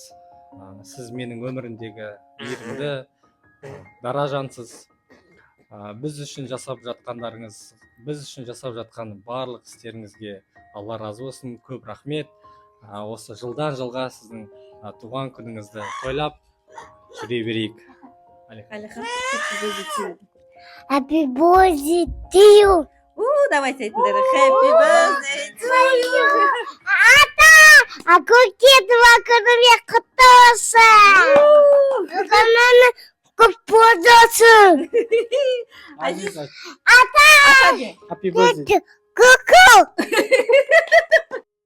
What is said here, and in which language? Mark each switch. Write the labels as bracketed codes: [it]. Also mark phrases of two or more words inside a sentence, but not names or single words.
[kk] Сіз менің өмірімдегі мейірімді, дара жансыз. Біз үшін жасап жатқандарыңыз, біз үшін жасап жатқан барлық істеріңізге Алла разы болсын. Көп рахмет. Осы жылдан жылға сіздің туған күніңізді тойлап жүре берейік. [en] Happy birthday to you. [kk] Давайте айтыңдар. [en] Happy birthday to you. [kk] Ата, көке туған күніңе құтты болсын. Күнің көп болсын. Ата, [en] Happy birthday. [kk] көке.